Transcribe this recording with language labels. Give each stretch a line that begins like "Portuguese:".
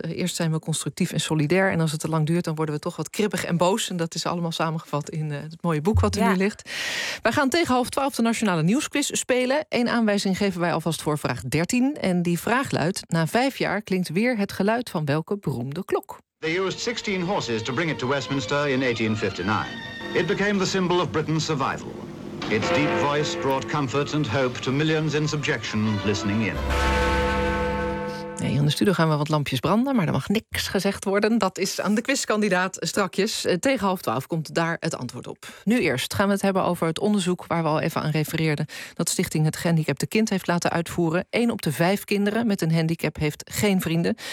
Dutch: Eerst zijn we constructief en solidair. En als het te lang duurt, dan worden we toch wat kribbig en boos. En dat is allemaal samengevat in het mooie boek wat er nu ligt. Wij gaan tegen 11:30 de Nationale Nieuwsquiz spelen. Eén aanwijzing geven wij alvast voor vraag 13. En die vraag luidt: na 5 jaar klinkt weer het geluid van welke beroemde klok?
English: They used 16 horses to bring it to Westminster in 1859. It became the symbol of Britain's survival. Its deep voice brought comfort and hope to millions in subjection listening in.
Dutch: Ja, hier in de studio gaan we wat lampjes branden, maar er mag niks gezegd worden. Dat is aan de quizkandidaat strakjes. Tegen 11:30 komt daar het antwoord op. Nu eerst gaan we het hebben over het onderzoek waar we al even aan refereerden. Dat Stichting Het Gehandicapte Kind heeft laten uitvoeren. 1 op de 5 kinderen met een handicap heeft geen vrienden.